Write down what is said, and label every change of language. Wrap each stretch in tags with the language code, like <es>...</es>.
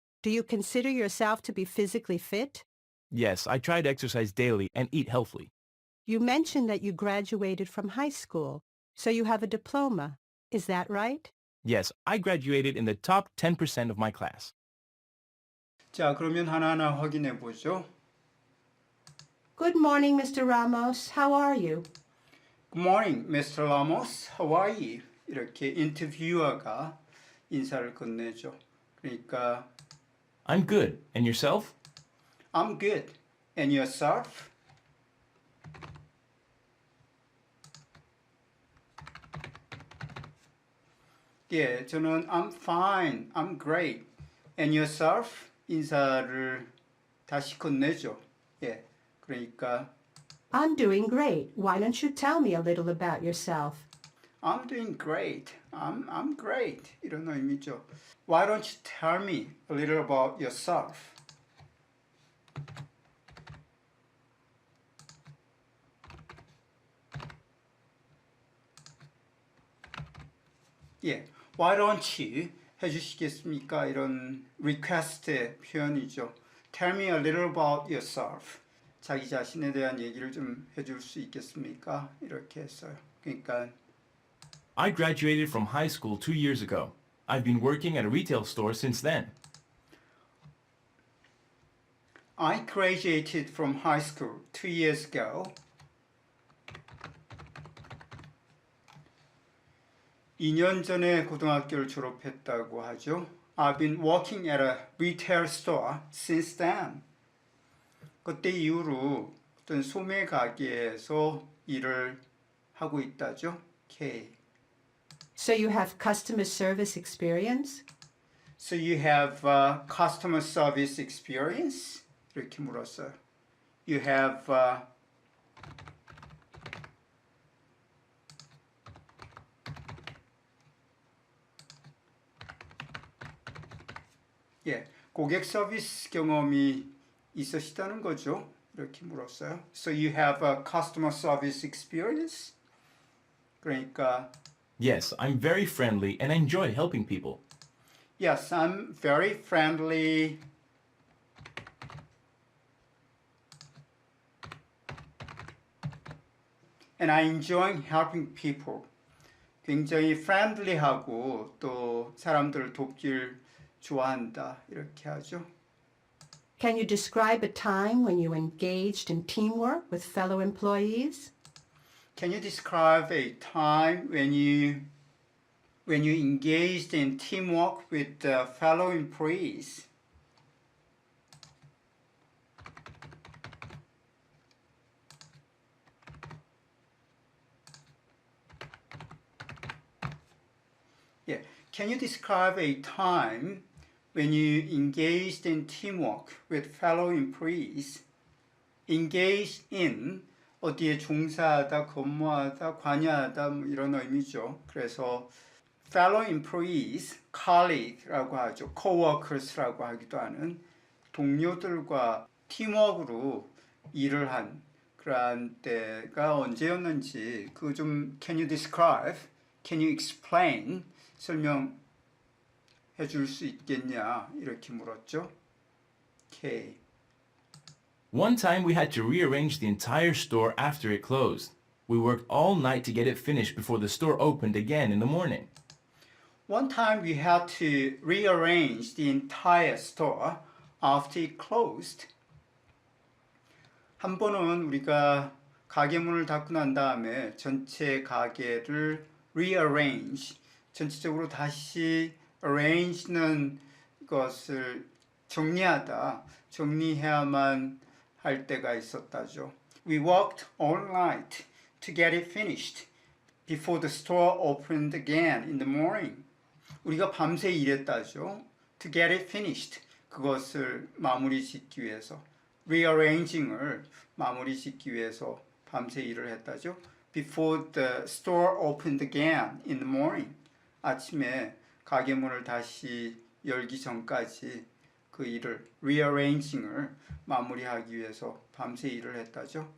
<en>Do you consider yourself to be physically fit? Yes, I try to exercise daily and eat healthily. You mentioned that you graduated from high school, so you have a diploma. Is that right? Yes, I graduated in the top 10% of my class.</en> <ko>자, 그러면 하나하나 확인해 보죠.</ko> <en>Good morning, Mr. Ramos. How are you? Good morning, Mr. Ramos. How are you?</en> <ko>이렇게 인터뷰어가 인사를 건네죠. 그러니까</ko> <en>I'm good. And yourself? I'm good. And yourself?</en> <ko>예, 저는</ko> <en>I'm fine, I'm great. And yourself?</en> <ko>인사를 다시 건네죠. 예, 그러니까</ko> <en>I'm doing great. Why don't you tell me a little about yourself? I'm doing great. I'm great.</en> <ko>이런 의미죠.</ko> <en>Why don't you tell me a little about yourself?</en> <ko>예,</ko> <en>why don't you</en> <ko>해주시겠습니까? 이런 request의 표현이죠.</ko> <en>Tell me a little about yourself.</en> <ko>자기 자신에 대한 얘기를 좀 해줄 수 있겠습니까? 이렇게 했어요. 그러니까</ko> <en>I graduated from high school 2 years ago. I've been working at a retail store since then. I graduated from high school 2 years ago.</en> <ko>2년 전에 고등학교를 졸업했다고 하죠.</ko> <en>I've been working at a retail store since then.</en> <ko>그때 이후로 어떤 소매 가게에서 일을 하고 있다죠.</ko> <en>K. So you have customer service experience? So you have customer service experience?</en> <ko>이렇게 물었어요.</ko> <en>You have</en> <ko>예, 고객 서비스 경험이 있으시다는 거죠. 이렇게 물었어요.</ko> <en>So you have a customer service experience?</en> <ko>그러니까</ko> <en>Yes, I'm very friendly and I enjoy helping people. Yes, I'm very friendly. And I enjoy helping people.</en> <ko>굉장히 friendly하고 또 사람들을 돕길 좋아한다. 이렇게 하죠.</ko> <en>Can you describe a time when you engaged in teamwork with fellow employees? Can you describe a time when you engaged in teamwork with fellow employees? Yeah. Can you describe a time when you engaged in teamwork with fellow employees? Engaged in</en> <ko>어디에 종사하다, 근무하다, 관여하다 뭐 이런 의미죠. 그래서</ko> <en>fellow employees,</en> <ko>colleague라고 하죠. coworkers라고 하기도 하는 동료들과 팀워크로 일을 한 그러한 때가 언제였는지 그거 좀</ko> <en>can you describe, can you explain</en> <ko>설명해 줄 수 있겠냐 이렇게 물었죠.</ko> <en>K. One time we had to rearrange the entire store after it closed. We worked all night to get it finished before the store opened again in the morning. One time we had to rearrange the entire store after it closed.</en> <ko>한 번은 우리가 가게 문을 닫고 난 다음에 전체 가게를 rearrange, 전체적으로 다시 arrange는 것을 정리해야만 할 때가 있었다죠.</ko> <en>We worked all night to get it finished before the store opened again in the morning.</en> <ko>우리가 밤새 일했다죠.</ko> <en>To get it finished.</en> <ko>그것을 마무리 짓기 위해서. Rearranging을 마무리 짓기 위해서 밤새 일을 했다죠.</ko> <en>Before the store opened again in the morning.</en> <ko>아침에 가게 문을 다시 열기 전까지 그 일을 rearranging을 마무리하기 위해서 밤새 일을 했다죠.</ko>